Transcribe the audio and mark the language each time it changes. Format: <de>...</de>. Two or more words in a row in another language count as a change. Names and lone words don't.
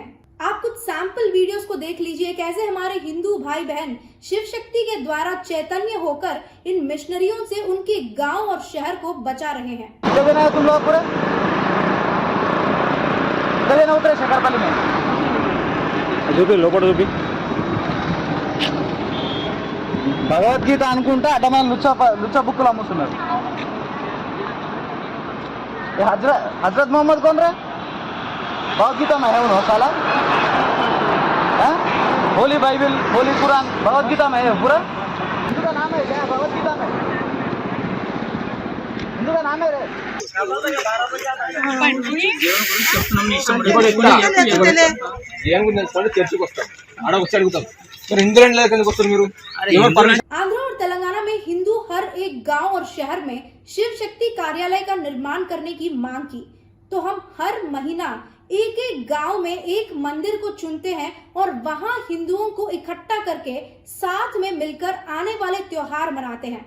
<hi>आप कुछ सैंपल वीडियोस को देख लीजिए, कैसे हमारे हिंदू भाई बहन शिव शक्ति के द्वारा चैतन्य होकर इन मिशनरियों से उनके गांव और शहर को बचा रहे हैं। तुम लोग पूरे उतरे शकरपल्ली में</hi> <te>భగవద్గీత అనుకుంటా అడ్డమైన లుచ్చ బుక్కులు అమ్ముతున్నారు.</te> <hi>हजरत मोहम्मद कौन रहा? भगवद्गीता में है उन्होंने साला, होली बाइबल, होली कुरान भगवद्गीता में है पूरा। हिंदू का नाम है क्या भगवद्गीता में? हिंदू का नाम है रे।</hi> <te>చర్చకు వస్తాం, ఆడ వచ్చి అడుగుతాం.</te> <hi>आंध्र और तेलंगाना में हिंदू हर एक गांव और शहर में शिव शक्ति कार्यालय का निर्माण करने की मांग की, तो हम हर महीना एक एक गांव में एक मंदिर को चुनते हैं और वहां हिंदुओं को इकट्ठा करके साथ में मिलकर आने वाले त्योहार मनाते हैं।</hi>